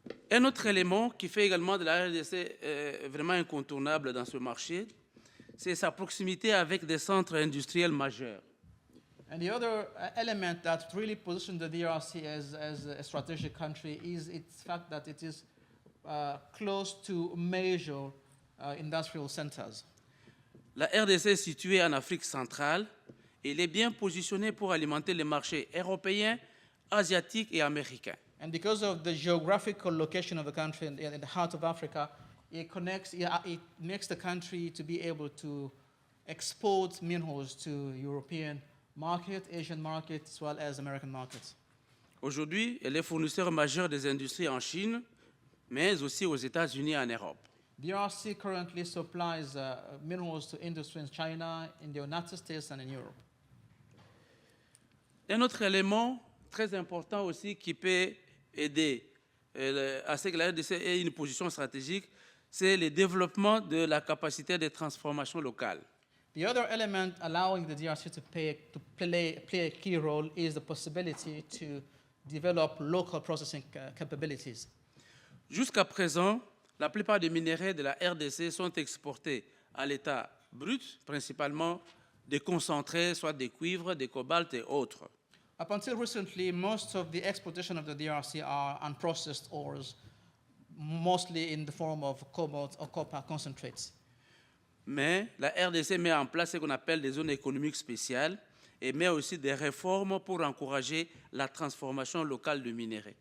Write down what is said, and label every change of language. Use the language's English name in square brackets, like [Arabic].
[French] Un autre élément qui fait également de la RDC vraiment incontournable dans ce marché, c'est sa proximité avec des centres industriels majeurs. [English] And the other element that really positions the DRC as a strategic country is its fact that it is close to major industrial centers. [French] La RDC est située en Afrique centrale et elle est bien positionnée pour alimenter les marchés européens, asiatiques et américains. [English] And because of the geographical location of the country in the heart of Africa, it makes the country to be able to export minerals to European market, Asian markets, as well as American markets. [French] Aujourd'hui, elle est fournisseur majeur des industries en Chine, mais aussi aux États-Unis et en Europe. [English] DRC currently supplies minerals to industry in China, in the United States, and in Europe. [French] Un autre élément très important aussi qui peut aider à ce que la RDC ait une position stratégique, c'est le développement de la capacité de transformation locale. [English] The other element allowing the DRC to play a key role is the possibility to develop local processing capabilities. [French] Jusqu'à présent, la plupart des minerais de la RDC sont exportés à l'état brut, principalement des concentrés, soit des cuivres, des cobaltes et autres. [English] Up until recently, most of the exportation of the DRC are unprocessed ores, mostly in the form of cobalt or copper concentrates. [French] Mais la RDC met en place ce qu'on appelle des zones économiques spéciales et met aussi des réformes pour encourager la transformation locale de minerais.